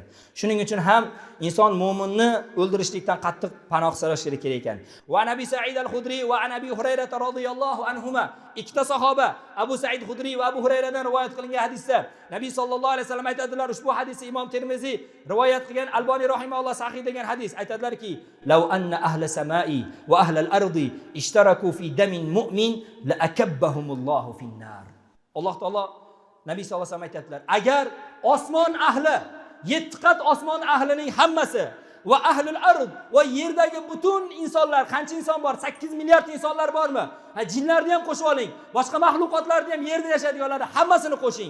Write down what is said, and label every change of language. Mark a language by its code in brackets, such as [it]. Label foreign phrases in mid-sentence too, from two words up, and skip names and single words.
[uz] Shuning uchun ham inson mu'minni o'ldirishlikdan qattiq panoh so'rashi kerak ekan. [ar] ونبي سعيد الخدري ونبي هريرة رضي الله عنهما, [uz] ikkita sahoba, Abu Sa'id Khudri va Abu Hurayradan rivoyat qilingan hadisda Nabi [ar] صلى الله عليه وسلم [uz] aytadilar, ushbu hadisni Imom Termiziy rivoyat qilgan, Albani rahimahulloh sahih degan hadis. Aytadilarki: [ar] "لو أن أهل السماء وأهل الأرض اشتركوا في دم مؤمن لأكبهم الله في النار." [uz] Alloh taolo Nabiy [ar] صلى الله عليه وسلم [uz] aytadilar, agar osmon ahli, 7 qat osmon ahlining hammasi va [ar] أهل الأرض [uz] va yerdagi butun insonlar, qancha inson bor? 8 milliard insonlar bormi? Jinlarni ham qo'shib oling, boshqa mahluqotlarni ham, yerda yashaydiganlarni hammasini qo'shing.